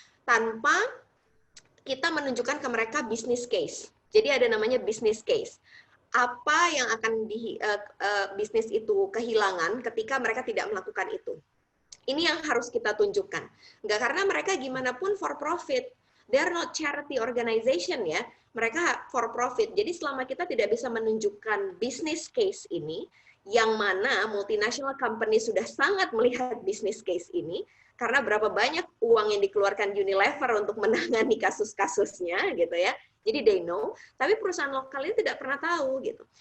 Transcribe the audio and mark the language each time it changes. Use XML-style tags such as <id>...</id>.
<id>Tanpa kita menunjukkan ke mereka business case. Jadi ada namanya business case. apa yang akan bisnis itu kehilangan ketika mereka tidak melakukan itu. Ini yang harus kita tunjukkan. Nggak karena mereka gimana pun</id> <en>for profit. They are not charity organization ya.</en> <id>Mereka</id> <en>for profit.</en> <id>Jadi selama kita tidak bisa menunjukkan business case ini, yang mana multinational company sudah sangat melihat business case ini, karena berapa banyak uang yang dikeluarkan Unilever untuk menangani kasus-kasusnya gitu ya. Jadi</id> <en>they know,</en> <id>tapi perusahaan lokal ini tidak pernah tahu gitu.</id>